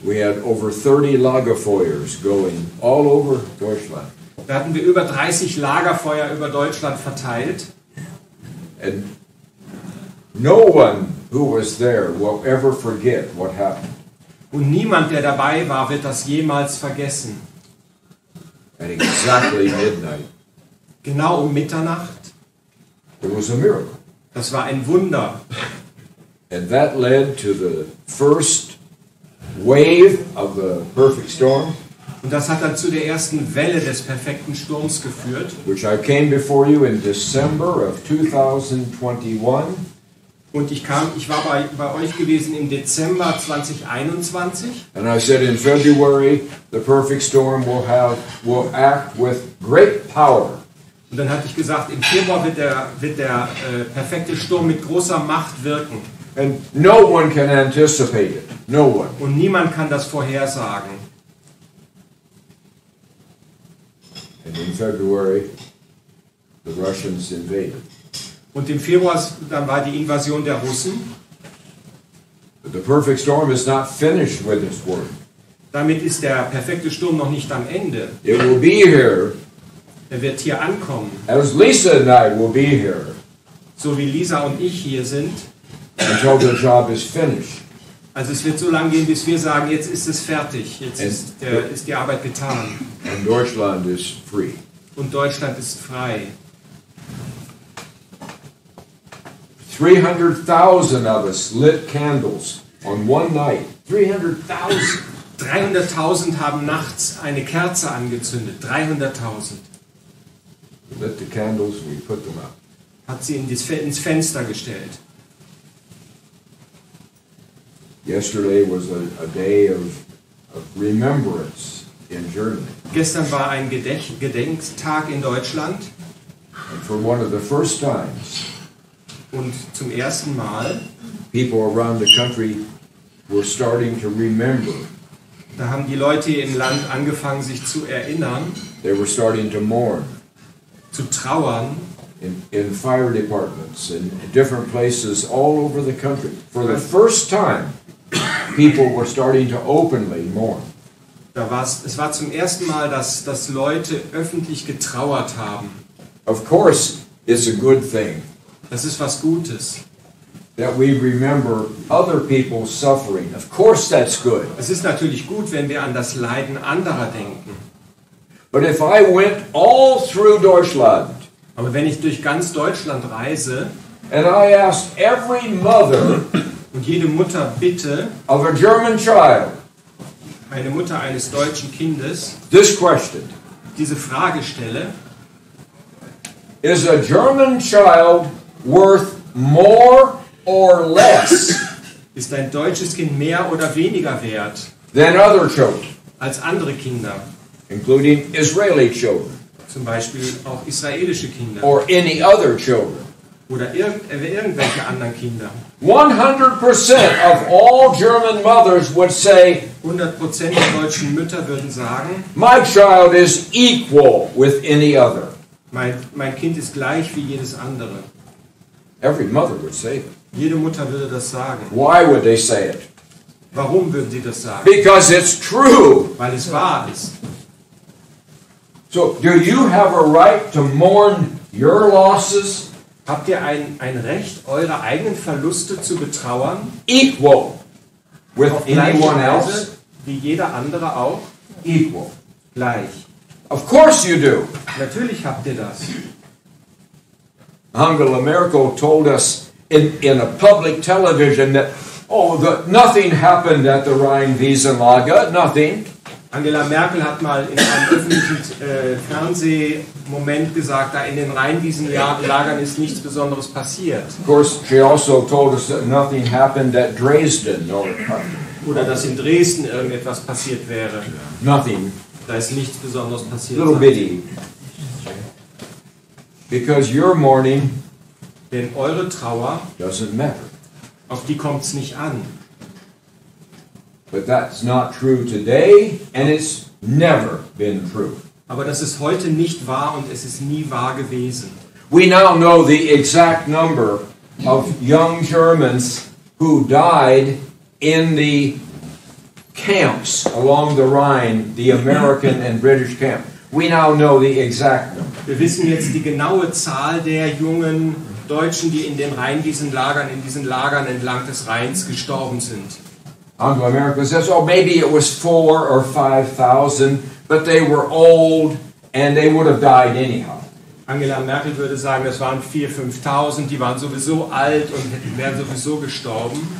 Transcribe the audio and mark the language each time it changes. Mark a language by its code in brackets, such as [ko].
[en] we had over 30 Lagerfeuers going all over Deutschland. [de] da hatten wir über 30 Lagerfeuer über Deutschland verteilt. [en] And no one who was there will ever forget what happened. [de] Und niemand, der dabei war, wird das jemals vergessen. [en] At exactly midnight, [de] Genau um Mitternacht. [en] it was a miracle. [de] Das war ein Wunder. [en] And that led to the first wave of the perfect storm, [de] Und das hat dann zu der ersten Welle des perfekten Sturms geführt. [en] which I came before you in December of 2021. [de] Und ich war bei euch gewesen im Dezember 2021. [en] And I said in February, the perfect storm will act with great power. [de] Und dann hatte ich gesagt, im Februar wird der perfekte Sturm mit großer Macht wirken. [en] And no one can anticipate it. No one. [de] Und niemand kann das vorhersagen. [en] And in February, the Russians invaded. [de] Und im Februar dann war die Invasion der Russen. [en] But the perfect storm is not finished with its work. [de] Damit ist der perfekte Sturm noch nicht am Ende. [en] It will be here, [de] Er wird hier ankommen. [en] as Lisa and I will be here, [de] So wie Lisa und ich hier sind. [en] until the job is finished. [de] Also es wird so lange gehen, bis wir sagen, jetzt ist es fertig. Jetzt ist die Arbeit getan. [en] And Deutschland is free. [de] Und Deutschland ist frei. [en] 300,000 of us lit candles on one night. 300,000. [de] 300.000 haben nachts eine Kerze angezündet. 300.000. [en] We lit the candles, we put them out. [de] Hat sie ins Fenster gestellt. [en] Yesterday was a day of remembrance in Germany. [de] Gestern war ein Gedenktag in Deutschland. [en] And for one of the first times, [de] Und zum ersten Mal, [en] people around the country were starting to remember. [de] da haben die Leute hier im Land angefangen, sich zu erinnern, [en] They were starting to mourn [de] zu trauern. [en] in fire departments and different places all over the country. For the first time, people were starting to openly mourn. [de] Es war zum ersten Mal, dass Leute öffentlich getrauert haben. [en] Of course, it's a good thing [de] Das ist was Gutes. [en] that we remember other people's suffering. Of course, that's good. [de] Es ist natürlich gut, wenn wir an das Leiden anderer denken. [en] But if I went all through Deutschland [de] Aber wenn ich durch ganz Deutschland reise [en] and I asked every mother [de] und jede Mutter bitte, [en] of a German child [de] eine Mutter eines deutschen Kindes, [en] this question, [de] diese Frage stelle, [en] is a German child worth more or less [de] ist ein deutsches Kind mehr oder weniger wert [en] than other children, [de] als andere Kinder, [en] including Israeli children [de] zum Beispiel auch israelische Kinder [en] or any other children? [de] oder irgendwelche anderen Kinder. [en] 100% of all German mothers would say, [de] 100% der deutschen Mütter würden sagen, [en] my child is equal with any other. [de] mein Kind ist gleich wie jedes andere. [en] Every mother would say that. [de] Jede Mutter würde das sagen. [en] Why would they say it? [de] Warum würden sie das sagen? [en] Because it's true. [de] Weil es wahr ist. [en] So, do you have a right to mourn your losses? [de] Habt ihr ein Recht, eure eigenen Verluste zu betrauern? [en] Equal with [de] Auf gleiche [en] anyone [de] Weise [en] else? [de] wie jeder andere auch? [en] Equal. [de] Gleich. [en] Of course you do. [de] Natürlich habt ihr das. [en] Angela Merkel told us in a public television that, nothing happened at the Rhine-Wiesenlager, nothing. [de] Angela Merkel hat mal in einem öffentlichen Fernsehmoment gesagt, da in den Rheinwiesenlagern ist nichts Besonderes passiert. [en] Of course, she also told us that nothing happened at Dresden. [de] Oder dass in Dresden irgendetwas passiert wäre. [en] Nothing. [de] Da ist nichts Besonderes passiert. [en] Little bitty. Because your mourning [de] Denn eure Trauer, [en] doesn't matter. [de] auf die kommt es nicht an. [en] But that's not true today, and it's never been true. [de] Aber das ist heute nicht wahr und es ist nie wahr gewesen. [en] We now know the exact number of young Germans who died in the camps along the Rhine, the American and British camp. We now know the exact number. [de] Wir wissen jetzt die genaue Zahl der jungen Deutschen, die in den Rheinwiesenlagern, in diesen Lagern entlang des Rheins gestorben sind. [en] Angela Merkel says, maybe it was 4,000 or 5,000, but they were old and they would have died anyhow. [de] Angela Merkel würde sagen, das waren 4.000, 5.000, die waren sowieso alt und wären sowieso gestorben.